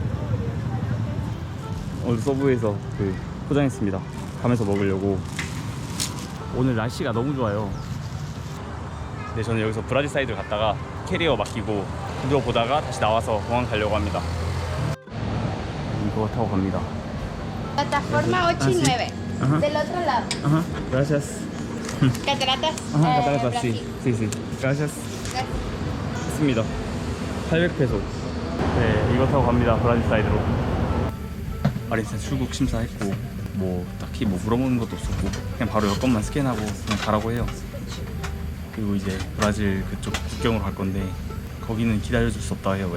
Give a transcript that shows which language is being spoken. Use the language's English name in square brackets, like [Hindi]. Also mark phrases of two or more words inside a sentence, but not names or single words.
[Korean] 오늘 서브웨이에서 그 포장했습니다. 가면서 먹으려고. 오늘 날씨가 너무 좋아요. 근데 저는 여기서 브라질 사이드 갔다가 캐리어 맡기고 누워보다가 다시 나와서 공항 가려고 합니다. 이거 타고 갑니다. [Spanish] Plataforma 8 y 9. Del otro lado. Ajá, gracias. Cataratas. Ajá, cataratas, sí. Sí, sí. Gracias. [Korean] 했습니다. 800페소. 네, 이거 타고 갑니다. 브라질 사이드로. 아르헨티나 출국 심사했고 뭐 딱히 뭐 물어보는 것도 없었고 그냥 바로 여권만 스캔하고 그냥 가라고 해요. 그리고 이제 브라질 그쪽 국경으로 갈 건데 거기는 기다려줄 수 없다 해요.